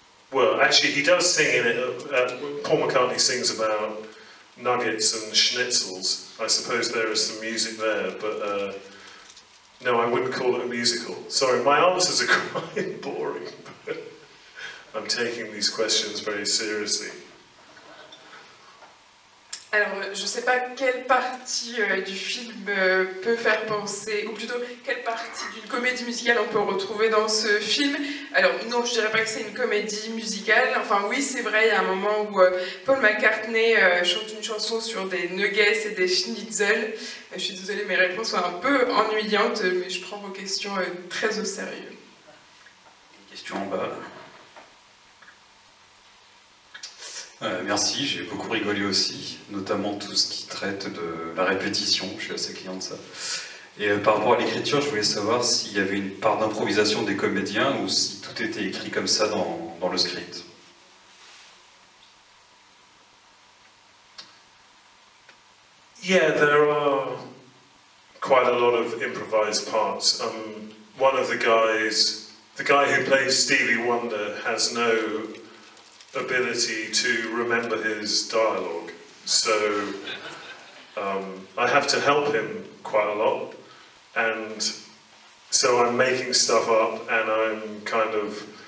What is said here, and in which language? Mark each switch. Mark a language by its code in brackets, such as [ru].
[en] Well, actually, he does sing in it. Paul McCartney sings about nuggets and schnitzels. I suppose there is some music there, but no, I wouldn't call it a musical. Sorry, my answers are quite boring, but I'm taking these questions very seriously. [fr] Alors, je ne sais pas quelle partie du film peut faire penser, ou plutôt quelle partie d'une comédie musicale on peut retrouver dans ce film. Alors non, je ne dirais pas que c'est une comédie musicale. Enfin oui, c'est vrai, il y a un moment où Paul McCartney chante une chanson sur des nuggets et des schnitzels. Je suis désolée, mes réponses sont un peu ennuyantes, mais je prends vos questions très au sérieux. Une question en bas. Merci, j'ai beaucoup rigolé aussi, notamment tout ce qui traite de la répétition, je suis assez client de ça. Et par rapport à l'écriture, je voulais savoir s'il y avait une part d'improvisation des comédiens ou si tout était écrit comme ça dans le script. [en] Yeah, there are quite a lot of improvised parts. One of the guys, the guy who plays Stevie Wonder, has no ability to remember his dialogue, so I have to help him quite a lot, and so I'm making stuff up and I'm kind of